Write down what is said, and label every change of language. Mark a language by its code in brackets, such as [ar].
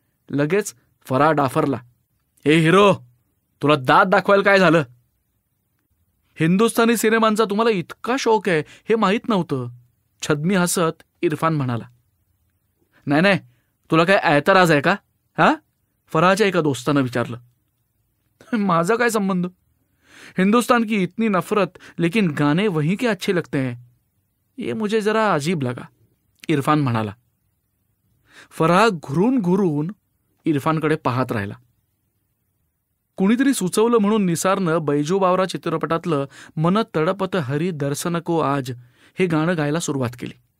[mr] लगेच फराह डाफरला, हे हिरो, तुला दात दाखवायला काय झालं? हिंदुस्थानी सिनेमांचा तुम्हाला इतका शौक आहे हे माहीत नव्हतं. छद्मी हसत इरफान म्हणाला. नाही, तुला काय ऐतराज आहे का? हा, फराहच्या एका दोस्तानं विचारलं. माझा काय संबंध? [hi] हिंदुस्तान की इतनी नफरत, लेकिन गाने वहीं के अच्छे लगते हैं. ये मुझे जरा अजीब लगा, [mr] इरफान म्हणाला. फराह घुरून इरफानकडे पाहत राहिला. कुणीतरी सुचवलं म्हणून निसारनं बैजू बावरा चित्रपटातलं मन तडपत हरी दर्शन को आज हे गाणं गायला सुरुवात केली.